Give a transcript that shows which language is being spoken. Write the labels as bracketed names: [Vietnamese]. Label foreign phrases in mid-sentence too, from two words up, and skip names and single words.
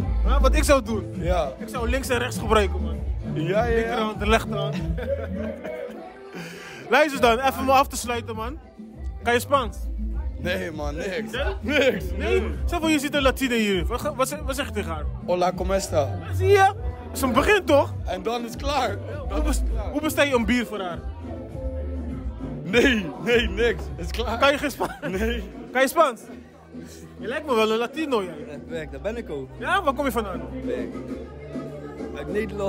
[Dutch] Ja, wat ik zou doen? Ja. Ik zou links en rechts gebruiken man. Ja, ja, ja. Linkerhand, de rechterhand. Luister dan, even me af te sluiten man. Kan je Spaans? Nee, man, niks. Nee? Niks. Nee? Stel voor je ziet een Latine hier. Wat zeg je tegen haar? [Spanish] Hola, ¿cómo está? [Dutch] Zie je? Dat is een begin toch? En dan is het klaar. Hoe bestel je een bier voor haar? Nee, niks. Het is klaar. Kan je geen Spaans? Nee. Kan je Spaans? Je lijkt me wel een Latino jij. Werk, daar ben ik ook. Ja, waar kom je vandaan? Werk. Uit Nederland.